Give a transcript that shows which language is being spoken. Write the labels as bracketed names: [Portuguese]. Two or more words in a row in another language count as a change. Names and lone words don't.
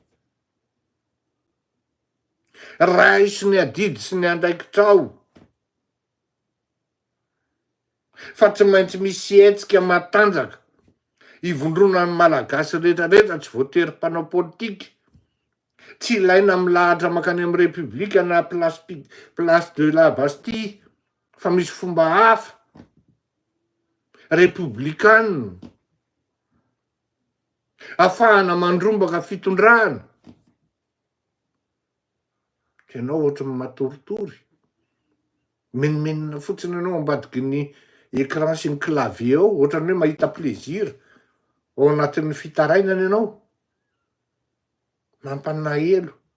[Malagasy] Ray sy ny adidy sy ny andraikitrao, fa tsy maintsy misy hetsika matanjaka ivondrona ny malagasy rehetrarehetra, tsy voatery mpanao politika. Tsy ilaina milahatra makany amin'ny republika na place de la Bastille, fa misy fomba hafa republikanina ahafahana mandrombaka fitondrana. Ianao ohatran'ny matoritory, menimenina fotsiny anao ambadiky ny écran sy ny clavier ao, ohatran'ny hoe mahita plaisir ao anatin'ny fitarainana ianao, mampanahelo.